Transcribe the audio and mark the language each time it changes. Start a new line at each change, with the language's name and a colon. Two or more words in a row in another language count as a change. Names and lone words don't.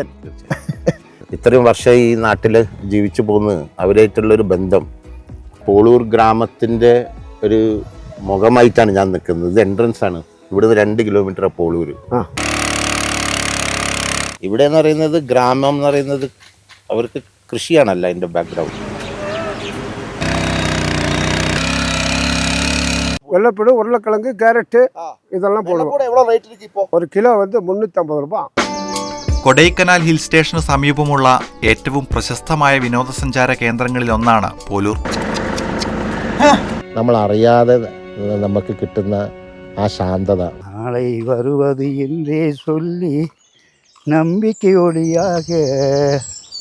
Malayalam: ഇത്രയും വർഷം ഈ നാട്ടിൽ ജീവിച്ചു പോകുന്ന അവരായിട്ടുള്ളൊരു ബന്ധം പോളൂർ ഗ്രാമത്തിൻ്റെ ഒരു മുഖമായിട്ടാണ് ഞാൻ നിൽക്കുന്നത്. ഇത് എൻട്രൻസ് ആണ്. ഇവിടുന്ന് 2 കിലോമീറ്റർ പോളൂർ. ഇവിടെ എന്ന് പറയുന്നത് ഗ്രാമം എന്ന് പറയുന്നത് അവർക്ക് കൃഷിയാണല്ല അതിൻ്റെ ബാക്ക്ഗ്രൗണ്ട്.
Tamil: வெள்ளைப்பூடு, உருளைக்கிழங்கு, கேரட்டு இதெல்லாம் போடுவோம். ஒரு கிலோ வந்து 350 ரூபாய்.
Malayalam: കൊടൈക്കനാൽ ഹിൽ സ്റ്റേഷന് സമീപമുള്ള ഏറ്റവും പ്രശസ്തമായ വിനോദസഞ്ചാര കേന്ദ്രങ്ങളിലൊന്നാണ് പോലൂർ. നമ്മൾ അറിയാതെ നമുക്ക് കിട്ടുന്ന ആ ശാന്തത.
Tamil: நாளை வருவது என்னே சொல்லி நம்பிக்கை ஒளியாக